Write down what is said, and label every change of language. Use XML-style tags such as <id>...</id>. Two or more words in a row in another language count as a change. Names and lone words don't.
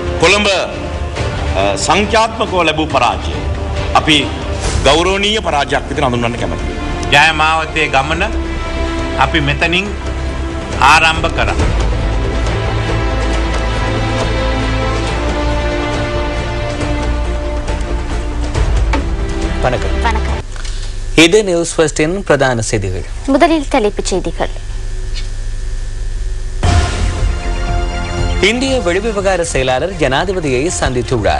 <si>කොළඹ සංඛ්‍යාත්මකව ලැබූ පරාජය අපි ගෞරවනීය පරාජයක් විදිහට හඳුන්වන්න කැමතියි. ජයමාවතේ ගමන අපි මෙතනින් ආරම්භ කරා.</si> <ta>வணக்கம். வணக்கம். இது நியூஸ் ஃபர்ஸ்டின் பிரதான செய்திகள். முதலில் தலைப்புச் செய்திகள். இந்திய வெளிவிவகார செயலாளர் ஜனாதிபதியை சந்தித்துள்ளார்.</ta>